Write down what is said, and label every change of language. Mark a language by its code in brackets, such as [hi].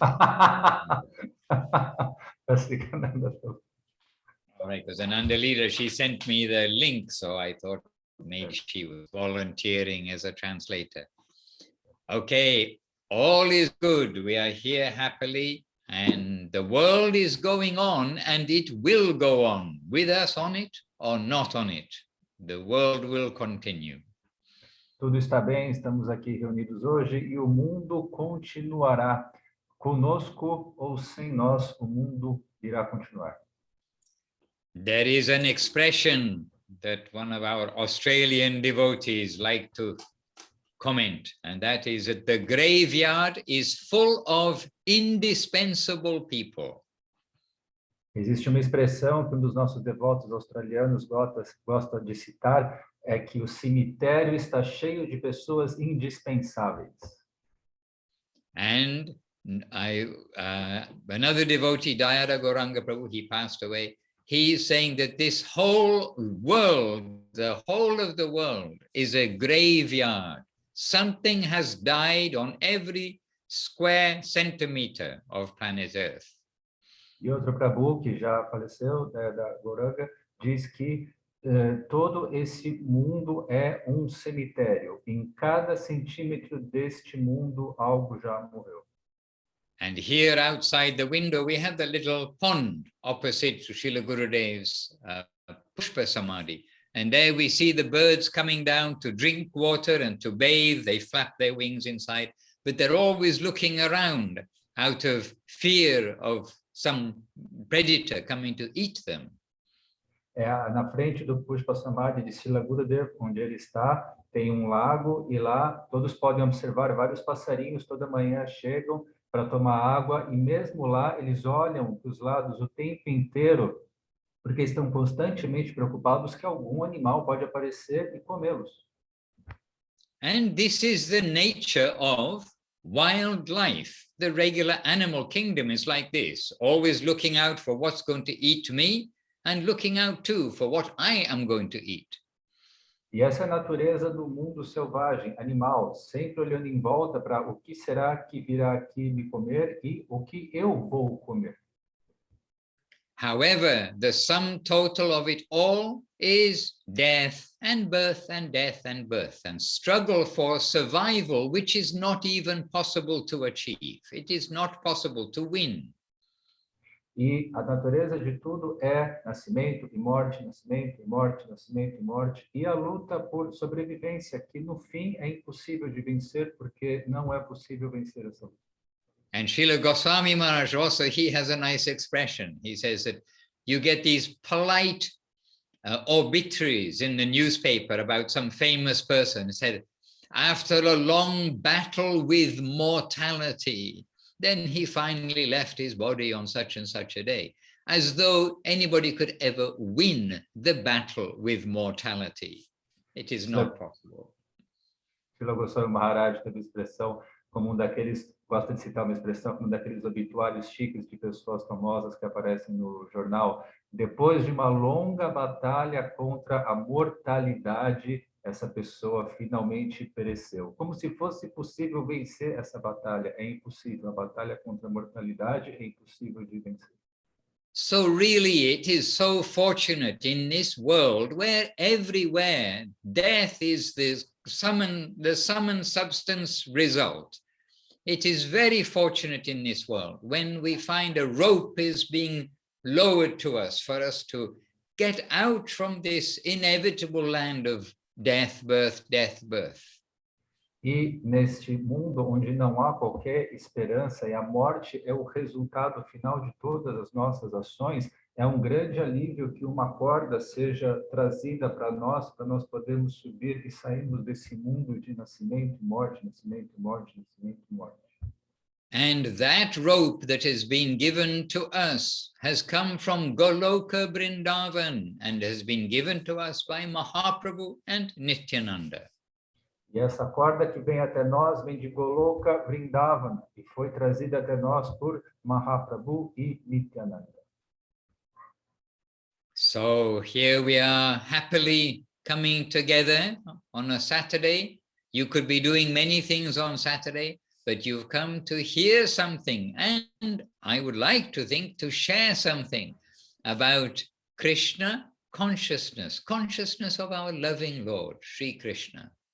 [en] All right, because Ananda leader, she sent me the link, so I thought maybe she was volunteering as a translator. Okay. All is good. We are here happily, and the world is going on, and it will go on, with us on it or not on it. The world will continue. [pt] Tudo está bem, estamos aqui reunidos hoje e o mundo continuará. Conosco ou sem nós, o mundo irá continuar. [en] There is an expression that one of our Australian devotees like to comment, and that is that the graveyard is full of indispensable people. [pt] Existe uma expressão que um dos nossos devotos australianos gosta de citar, é que o cemitério está cheio de pessoas indispensáveis. [en] And another devotee, Dayara Gauranga Prabhu, he passed away. He is saying that this whole world, the whole of the world, is a graveyard. Something has died on every square centimeter of planet Earth. [pt] E outro Prabhu, que já faleceu, da Gauranga, diz que todo esse mundo é um cemitério. Em cada centímetro deste mundo, algo já morreu. [en] And here outside the window, we have the little pond opposite to Srila Gurudev's Pushpa Samadhi. And there we see the birds coming down to drink water and to bathe. They flap their wings inside, but they're always looking around out of fear of some predator coming to eat them. [pt] Na frente do Pushpa Samadhi de Srila Gurudev, onde ele está, tem um lago e lá todos podem observar vários passarinhos toda manhã chegam para tomar água e mesmo lá eles olham para os lados o tempo inteiro porque estão constantemente preocupados que algum animal pode aparecer e comê-los. [en] And this is the nature of wildlife. The regular animal kingdom is like this, always looking out for what's going to eat me and looking out too for what I am going to eat. [pt] E essa é a natureza do mundo selvagem, animal, sempre olhando em volta para o que será que virá aqui me comer e o que eu vou comer. [en] However, the sum total of it all is death and birth and death and birth and struggle for survival, which is not even possible to achieve. It is not possible to win. [pt] E a natureza de tudo é nascimento e morte, nascimento e morte, nascimento e morte, e a luta por sobrevivência, que no fim é impossível de vencer, porque não é possível vencer essa luta. [en] And Srila Goswami Maharaj also, he has a nice expression. He says that you get these polite obituaries in the newspaper about some famous person. It said, after a long battle with mortality, then he finally left his body on such and such a day, as though anybody could ever win the battle with mortality. It is not possible. [pt] Srila Goswami Maharaj teve expressão como daqueles, gosta de citar uma expressão como daqueles obituários chiques de pessoas famosas que aparecem no jornal. Depois de uma longa batalha contra a mortalidade, essa pessoa finalmente pereceu. Como se fosse possível vencer essa batalha. É impossível. A batalha contra a mortalidade é impossível de vencer. [en] So really it is so fortunate in this world where everywhere death is the sum and substance result. It is very fortunate in this world when we find a rope is being lowered to us for us to get out from this inevitable land of death, birth, death, birth. [pt] E neste mundo onde não há qualquer esperança e a morte é o resultado final de todas as nossas ações, é um grande alívio que uma corda seja trazida para nós podermos subir e sairmos desse mundo de nascimento, morte, nascimento, morte, nascimento, morte. [en] And that rope that has been given to us has come from Goloka Vrindavan and has been given to us by Mahaprabhu and Nityananda. [pt] E essa corda que vem até nós vem de Goloka Vrindavan e foi trazida até nós por Mahaprabhu e Nityananda. [en] So here we are happily coming together on a Saturday. You could be doing many things on Saturday, but you've come to hear something, and I would like to think to share something about Krishna consciousness, consciousness of our loving Lord, Sri Krishna.